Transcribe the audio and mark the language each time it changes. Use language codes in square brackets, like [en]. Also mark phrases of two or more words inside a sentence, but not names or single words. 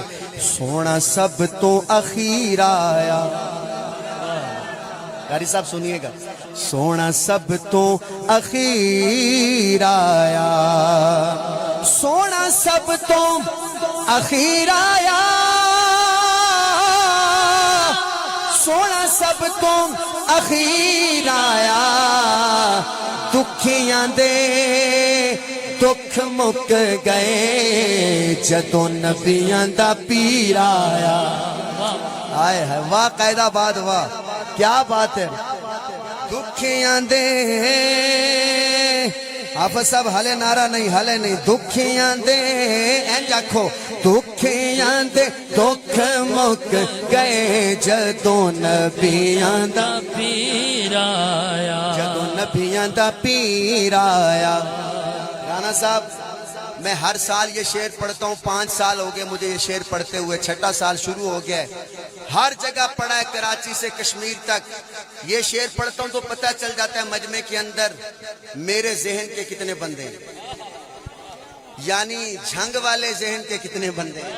[pa] سونا سب تو اخیر آیا، قاری صاحب سنیے گا، سونا سب تو اخیر آیا، سونا سب تو اخیر آیا، سونا سب تو اخیر آیا، دکھیاں دے دکھ مک گئے جدوں نبیاں دا پیر آیا۔ [ur] آئے ہے، واہ قائد آباد، واہ کیا بات ہے۔ [pa] دکھیاں دے، حافظ صاحب ہلے نعرہ نہیں، ہلے نہیں، دکھیاں دے اینج آکھو، دکھیاں دے دکھ مک گئے جدوں نبیاں دا پیر آیا، جدوں نبیاں دا پیر آیا۔ [ur] رانا صاحب، میں ہر سال یہ شعر پڑھتا ہوں، 5 سال ہو گئے مجھے یہ شعر پڑھتے ہوئے، 6واں سال شروع ہو گیا ہے، ہر جگہ پڑھا ہے، کراچی سے کشمیر تک یہ شعر پڑھتا ہوں تو پتہ چل جاتا ہے مجمع کے اندر میرے ذہن کے کتنے بندے ہیں، یعنی جھنگ والے ذہن کے کتنے بندے ہیں۔